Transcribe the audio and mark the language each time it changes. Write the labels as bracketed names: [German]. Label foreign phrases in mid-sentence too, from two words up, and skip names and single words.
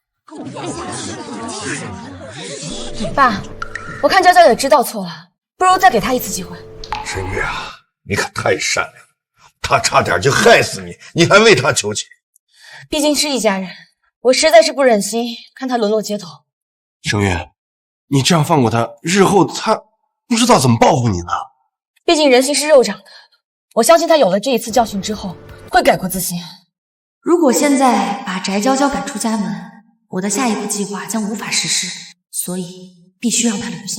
[Chinese] 爸，我看娇娇也知道錯了，不如再給她一次機會。申月啊，你可太善良了，他差點就害死你，你還為他求情。畢竟是一家人，我實在是不忍心看他淪落街頭。聲月，你這樣放過他，日後他不知道怎麼報復你呢。畢竟人心是肉長的，我相信他有了這一次教訓之後，會改過自新。如果現在把翟嬌嬌趕出家門，我的下一步計劃將無法實施，所以必須讓她留下。